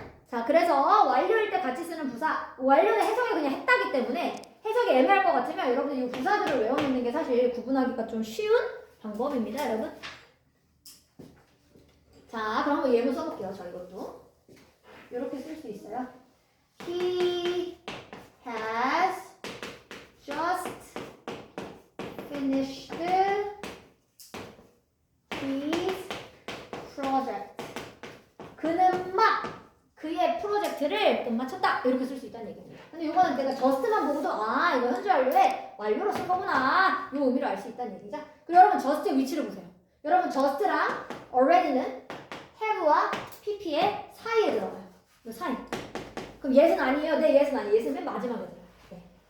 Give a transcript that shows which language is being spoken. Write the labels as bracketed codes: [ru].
[ko] 자, 그래서 완료일 때 같이 쓰는 부사, 완료는 해석이 그냥 했다기 때문에 해석이 애매할 것 같으면 여러분들 이 부사들을 외워놓는 게 사실 구분하기가 좀 쉬운 방법입니다, 여러분. 자, 그럼 한번 예문 써볼게요, 저 이것도. 이렇게 쓸 수 있어요. [en] He has just finished his project. [ko] 그는 막 그의 프로젝트를 끝마쳤다. 이렇게 쓸 수 있다는 얘기입니다. 근데 이거는 내가 just만 보고도 아, 이거 현재 완료에 완료로 쓴 거구나. 이 의미를 알 수 있다는 얘기죠. 그리고 여러분 just의 위치를 보세요. 여러분 just랑 already는 have와 pp의 사이에 들어가요. 이 사이. 그럼 yes는 아니에요. 네, yes는 아니에요. yes는 맨 마지막에 들어가요. 네.